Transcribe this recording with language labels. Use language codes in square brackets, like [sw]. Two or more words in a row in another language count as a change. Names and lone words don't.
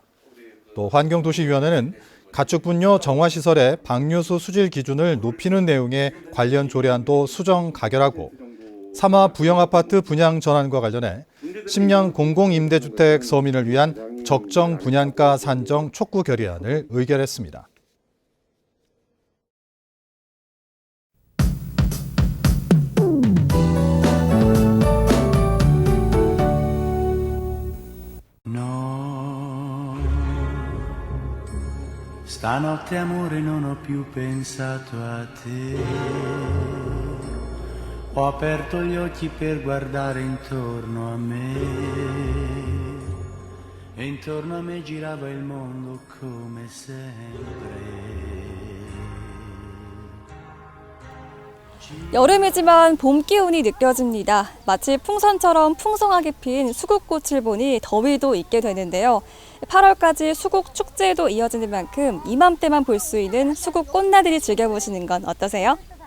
[ko] 또 환경도시위원회는 가축분뇨 정화시설의 방류수 수질 기준을 높이는 내용의 관련 조례안도 수정 가결하고 사마 부영아파트 분양 전환과 관련해 10년 공공임대주택 서민을 위한 적정 분양가 산정 촉구 결의안을 의결했습니다. [it] Stanotte amore non ho più pensato a te, ho aperto gli occhi per guardare intorno a me, e intorno a me girava il mondo come sempre. [ko] 여름이지만 봄 기운이 느껴집니다. 마치 풍선처럼 풍성하게 핀 수국꽃을 보니 더위도 잊게 되는데요. 8월까지 수국 축제도 이어지는 만큼 이맘때만 볼 수 있는 수국 꽃나들이 즐겨보시는 건 어떠세요?